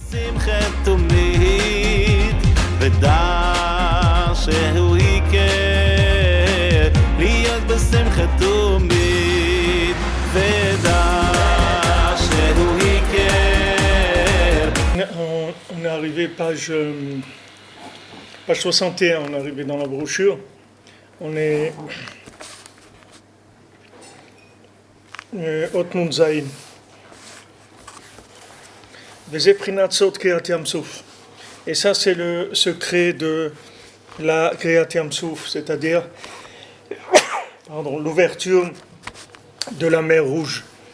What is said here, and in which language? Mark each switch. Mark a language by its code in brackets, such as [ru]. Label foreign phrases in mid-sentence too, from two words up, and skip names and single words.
[he] שמחת תמיד ודע שהוא יקר להיות בשמחת תמיד ודע שהוא יקר. [fr] On est arrivé page 61, on est arrivé dans la brochure. On est [he] אות נון זין. [fr] Et ça, c'est le secret de la [he] קריעת ים סוף, [fr] c'est-à-dire l'ouverture de la mer Rouge.